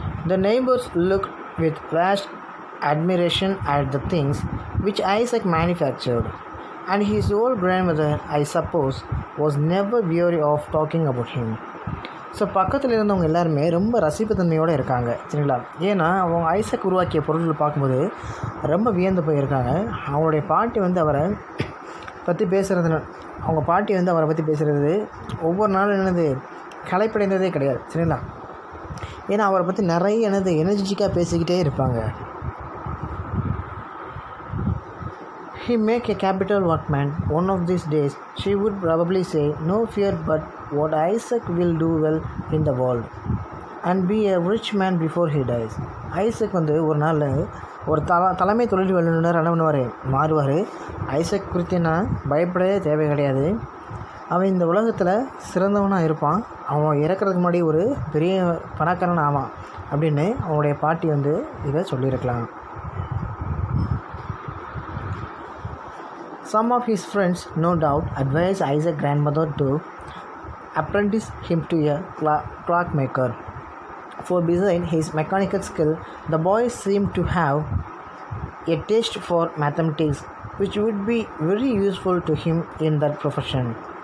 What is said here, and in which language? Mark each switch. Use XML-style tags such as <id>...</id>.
<en>The neighbors looked with vast admiration at the things which Isaac manufactured, and his old grandmother, I suppose, was never weary of talking about him.</en> <ta>So பக்கத்தில் இருந்தவங்க எல்லாருமே ரொம்ப ரசிப்புத்தன்மையோடு இருக்காங்க. சரிங்களா? ஏன்னா அவங்க Isaac உருவாக்கிய பொருட்கள் பார்க்கும்போது ரொம்ப வியந்து போயிருக்காங்க. அவங்களுடைய பாட்டி வந்து அவரை பற்றி பேசுகிறது, அவங்க பாட்டி வந்து அவரை பற்றி பேசுகிறது ஒவ்வொரு நாளும் என்னது களைப்படைந்ததே கிடையாது. சரிங்களா? ஏன்னா அவரை பற்றி நிறைய என்னது எனர்ஜிட்டிக்காக பேசிக்கிட்டே இருப்பாங்க.</ta> <en>He make a capital workman. One of these days, she would probably say, no fear but what Isaac will do well in the world and be a rich man before he dies.</en> <ta>Isaac வந்து ஒரு நாள் ஒரு தலைமை தொழில் வல்லுநர் என்ன பண்ணுவார், மாறுவார். Isaac குறித்து நான் பயப்படவே தேவை கிடையாது. அவன் இந்த உலகத்தில் சிறந்தவனாக இருப்பான். அவன் இறக்கிறதுக்கு முன்னாடி ஒரு பெரிய பணக்காரன் ஆவான் அப்படின்னு அவனுடைய பாட்டி வந்து இதை சொல்லியிருக்கலாம்.</ta> <en>Some of his friends, no doubt, advised Isaac's grandmother to apprentice him to a clockmaker, for besides his mechanical skill, the boy seemed to have a taste for mathematics, which would be very useful to him in that profession.</en>